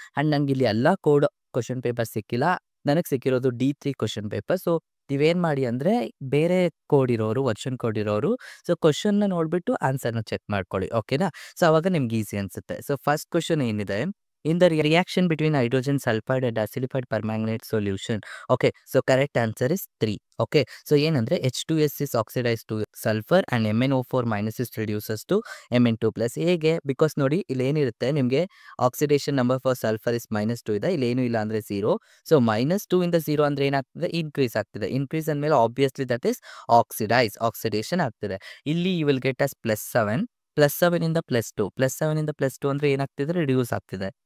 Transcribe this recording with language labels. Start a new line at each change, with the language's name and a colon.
Kannada: And ನಂಗೆ ಇಲ್ಲಿ ಎಲ್ಲ ಕೋಡ್ ಕ್ವಶನ್ ಪೇಪರ್ ಸಿಕ್ಕಿಲ್ಲ, ನನಗೆ ಸಿಕ್ಕಿರೋದು D3 ಕ್ವಶನ್ ಪೇಪರ್. ಸೊ ನೀವೇನು ಮಾಡಿ ಅಂದರೆ, ಬೇರೆ ಕೋಡ್ ಇರೋರು, ವರ್ಷನ್ ಕೋಡ್ ಇರೋರು, ಸೊ ಕ್ವಶನ್ನ ನೋಡಿಬಿಟ್ಟು ಆನ್ಸರ್ನ ಚೆಕ್ ಮಾಡ್ಕೊಳ್ಳಿ, ಓಕೆನಾ. ಸೊ ಅವಾಗ ನಿಮ್ಗೆ ಈಸಿ ಅನಿಸುತ್ತೆ.
English: So first question ಏನಿದೆ, in the reaction between hydrogen sulphide and acidified permanganate solution. Okay, so correct answer is 3. Okay, so
Kannada: ಏನಂದರೆ
English: H2S is oxidized to sulfur and MnO4 minus is reduces to Mn2 plus.
Kannada: ಹೇಗೆ? Because ನೋಡಿ, ಇಲ್ಲಿ ಏನಿರುತ್ತೆ ನಿಮಗೆ,
English: oxidation number for sulphur is
Kannada: -2 ಇದೆ, ಇಲ್ಲಿ ಏನೂ ಇಲ್ಲ ಅಂದರೆ 0. ಸೊ -2 ಇಂದ 0 ಅಂದರೆ ಏನಾಗ್ತದೆ, ಇನ್ಕ್ರೀಸ್ ಆಗ್ತಿದೆ. ಇನ್ಕ್ರೀಸ್ ಅಂದಮೇಲೆ ಆಬ್ವಿಯಸ್ಲಿ
English: that is oxidation
Kannada: ಆಗ್ತಿದೆ. ಇಲ್ಲಿ
English: you will get as
Kannada: +7, +7 ಇಂದ +2, +7 ಇಂದ +2 ಅಂದರೆ ಏನಾಗ್ತಿದೆ, ರಿಡ್ಯೂಸ್ ಆಗ್ತಿದೆ.